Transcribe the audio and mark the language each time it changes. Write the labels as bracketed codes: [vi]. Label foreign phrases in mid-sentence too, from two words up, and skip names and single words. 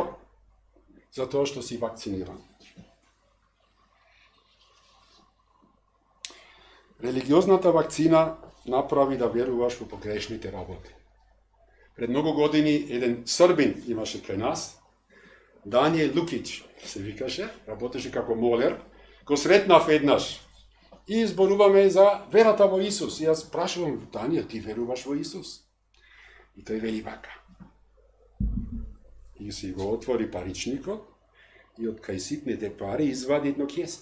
[mk] Зато што си вакциниран. Религиозната вакцина направи да веруваш у погрешните работе. Пред многу години један Србин имаше крај нас, Даниел Лукиќ се викаше, работеше како молер, го сретнав еднаш и зборуваме за верата во Исус. И јас прашувам, Даниел, ти веруваш во Исус? И тој вели вака. И си го отвори паричникот и од кај ситните пари извади едно кјесе.